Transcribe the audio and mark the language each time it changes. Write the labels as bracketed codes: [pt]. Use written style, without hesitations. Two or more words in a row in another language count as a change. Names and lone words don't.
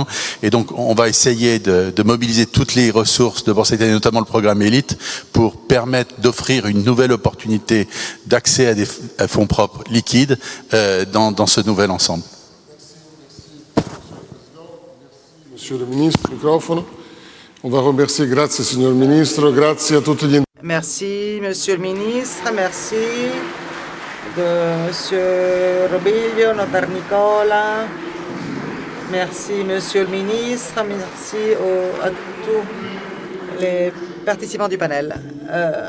[fr] Et donc on va essayer de mobiliser toutes les ressources de Borsa Italiana, notamment le programme Élite, pour permettre d'offrir une nouvelle opportunité d'accès à des fonds propres liquides dans ce nouvel ensemble. Monsieur le ministre, microfono. On va remercier, [it] grazie signor Ministro, grazie a tutti gli... [fr] Merci, Monsieur le ministre. Merci de Monsieur Robiglio, notaire Nicola. Merci, Monsieur le ministre. Merci à tous les participants du panel.